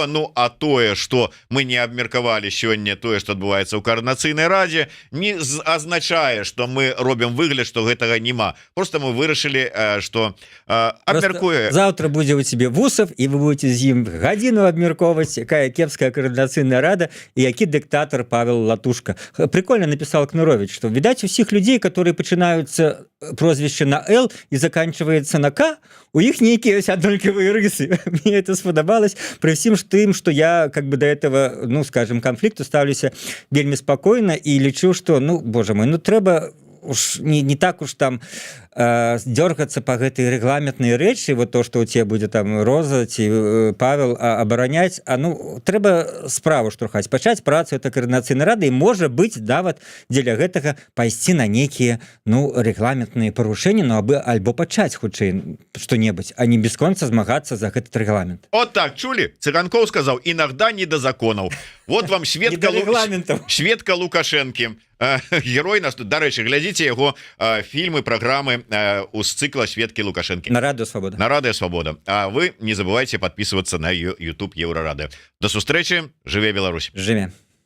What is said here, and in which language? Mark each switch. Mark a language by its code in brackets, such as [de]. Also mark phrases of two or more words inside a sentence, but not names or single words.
[be] Ну а тое, што мы не абмеркавалі сёння, тое, што адбываецца ў Коардынацыйнай радзе, не азначае, што мы робім выгляд, што гэтага няма. Просто мы вырашылі, што абмяркуе. Завтра будзе у тебе Вусов, і вы будете з ім гадзіну абмяркоўваць, якая кепская Координацыйная рада і які дыктатор Павел Латушка. [ru] Прикольно написал Кнурович, что, видать, у всех людей, которые починаются прозвище на Л и заканчивается на К, [be] у іх нейкія аднолькавыя рысы. [ru] Мне это [be] спадабалось при всім тым, [ru] что я как бы до этого, ну, скажем, конфликту [be] ставлюся вельмі [ru] спокойно и лічу, что, ну, боже мой, ну, трэба уж не так уж там дергаться по [be] гэтай регламентнай рэчы, [ru] вот то, что у тебя будет там [be] Роза ці Павел абараняць, а ну трэба справу штурхаць, пачаць працу это Коордынацыйнай рады, і можа быць нават дзеля гэтага пайсці на нейкія, ну, регламентныя парушэнні, ну альбо пачаць хутчэй што-небудзь, а не бесконца змагацца за этот регламент. [ru] Вот так, [be] чулі? Цыганкоў сказаў: [ru] иногда не до [be] законаў. Вот вам сведка Лукашэнкі, герой нас. Дарэчы, глядзіце яго фільмы, праграмы у цикла «Сведки Лукашенки» [ru] на Радио Свобода. На Радио Свобода. А вы не забывайте подписываться на YouTube Еврорады. [be] До сустрэчы. Жыве Беларусь. Жыве.